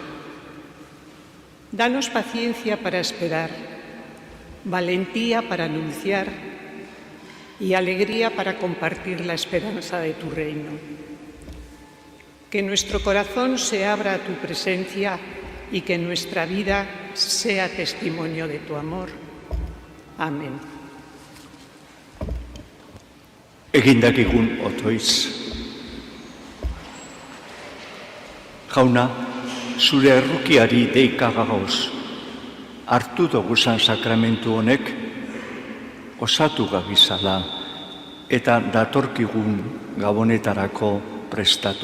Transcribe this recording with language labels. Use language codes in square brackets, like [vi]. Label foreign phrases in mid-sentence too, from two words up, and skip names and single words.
[es] Danos paciencia para esperar, valentía para anunciar y alegría para compartir la esperanza de tu reino. Que nuestro corazón se abra a tu presencia y que nuestra vida sea testimonio de tu amor. Amén. [eu] Egin dakigun otoiz. Jauna, zure errukiari deika gagoz. Hartu doguzan sakramentu honek, osatu gabizala eta datorkigun gabonetarako prestatu.